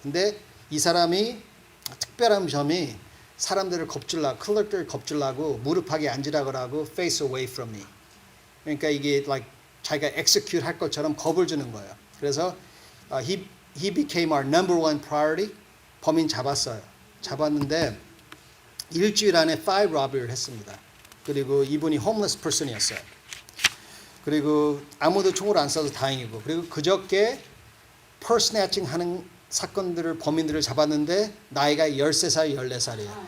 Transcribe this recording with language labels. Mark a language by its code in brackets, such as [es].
[ko] 근데 이 사람이 특별한 점이 사람들을 클럭들을 겁주려고 무릎하게 앉으라고 하고 [en] face away from me. [ko] 그러니까 이게 like 자기가 execute 할 것처럼 겁을 주는 거예요. 그래서 [en] he became our number one priority. [ko] 범인 잡았어요. 잡았는데 일주일 안에 5 robbery를 했습니다. 그리고 이분이 homeless person이었어요. 그리고 아무도 총을 안 쏴서 다행이고 그리고 그저께 purse snatching 하는 사건들을 범인들을 잡았는데 나이가 13살, 14살이에요.